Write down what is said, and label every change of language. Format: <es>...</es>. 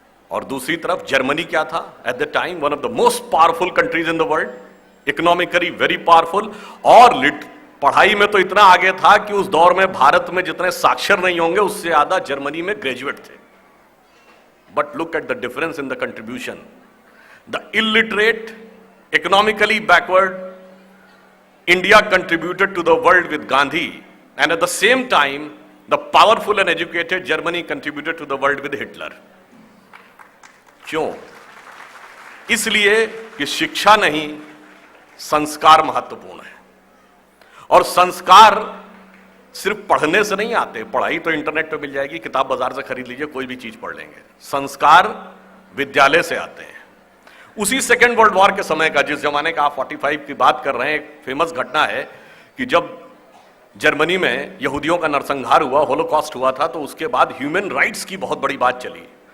<hi>और दूसरी तरफ जर्मनी क्या था?</hi> <en>at the time one of the most powerful countries in the world, economically very powerful,</en> <hi>और पढ़ाई में तो इतना आगे था कि उस दौर में भारत में जितने साक्षर नहीं होंगे उससे ज्यादा जर्मनी में ग्रेजुएट थे.</hi> <en>But look at the difference in the contribution. The illiterate, economically backward India contributed to the world with Gandhi, and at the same time the powerful and educated Germany contributed to the world with Hitler.</en> <hi>क्यों? इसलिए कि शिक्षा नहीं, संस्कार महत्वपूर्ण है. और संस्कार सिर्फ पढ़ने से नहीं आते. पढ़ाई तो इंटरनेट पे मिल जाएगी, किताब बाजार से खरीद लीजिए, कोई भी चीज पढ़ लेंगे. संस्कार विद्यालय से आते हैं. उसी सेकेंड वर्ल्ड वॉर के समय का, जिस जमाने का आप 45 की बात कर रहे हैं, एक फेमस घटना है कि जब जर्मनी में यहूदियों का नरसंहार हुआ, होलोकॉस्ट हुआ था, तो उसके बाद ह्यूमन राइट्स की बहुत बड़ी बात चली.</hi>